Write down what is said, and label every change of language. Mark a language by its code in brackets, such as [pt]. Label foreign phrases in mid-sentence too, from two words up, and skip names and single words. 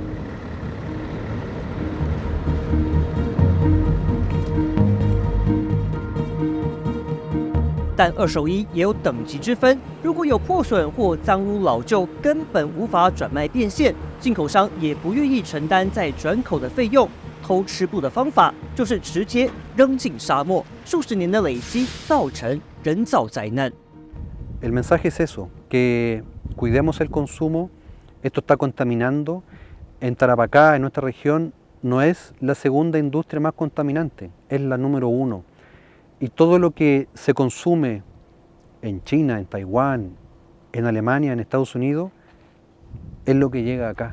[zh] 但二手衣也有等级之分，如果有破损或脏污老旧，根本无法转卖变现，进口商也不愿意承担再转口的费用。偷吃布的方法就是直接扔进沙漠，数十年的累积造成人造灾难。 [es] El mensaje es eso, que cuidemos el consumo, esto está contaminando. En Tarapacá, en nuestra región, no es la segunda industria más contaminante, es la número 1. Y todo lo que se consume en China, en Taiwán, en Alemania, en Estados Unidos, es lo que llega acá.